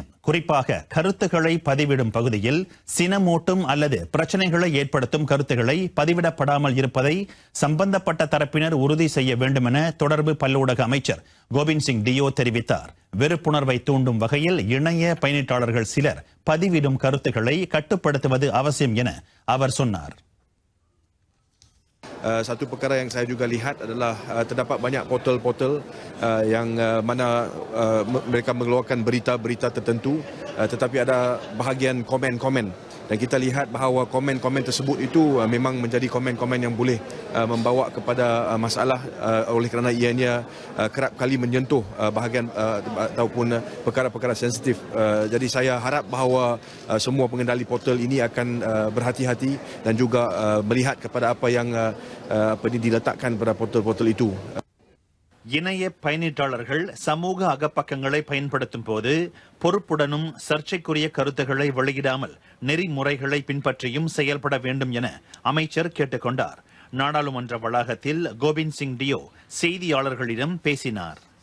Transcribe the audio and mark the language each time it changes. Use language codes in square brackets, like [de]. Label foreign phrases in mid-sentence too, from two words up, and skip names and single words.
[ta] குறிப்பாக கருத்துக்களை பதிவிடும் பகுதியில் சினமூட்டும் அல்லது பிரச்சனைகளை ஏற்படுத்தும் கருத்துக்களை பதிவிடப்படாமல் இருப்பதை சம்பந்தப்பட்ட தரப்பினர் உறுதி செய்ய வேண்டும் என தொடர்பு பல்லூடக அமைச்சர் கோவிந்த் சிங் டியோ தெரிவித்தார். வெறுப்புணர்வை தூண்டும் வகையில் இணைய பயனீட்டாளர்கள் சிலர் பதிவிடும் கருத்துக்களை கட்டுப்படுத்துவது அவசியம் என அவர் சொன்னார். [ms] Satu perkara yang saya juga lihat adalah terdapat banyak portal-portal yang mana mereka mengeluarkan berita-berita tertentu, tetapi ada bahagian komen-komen. Dan kita lihat bahawa komen-komen tersebut itu memang menjadi komen-komen yang boleh membawa kepada masalah oleh kerana ianya kerap kali menyentuh bahagian ataupun perkara-perkara sensitif. Jadi saya harap bahawa semua pengendali portal ini akan berhati-hati dan juga melihat kepada apa yang diletakkan pada portal-portal itu. [ta] இணைய பயனீட்டாளர்கள் சமூக அகப்பக்கங்களை பயன்படுத்தும் போது பொறுப்புடனும் சர்ச்சைக்குரிய கருத்துக்களை வெளியிடாமல் நெறிமுறைகளை பின்பற்றியும் செயல்பட வேண்டும் என அமைச்சர் கேட்டுக்கொண்டார். நாடாளுமன்ற வளாகத்தில் கோவிந்த் சிங் டியோ செய்தியாளர்களிடம் பேசினார்.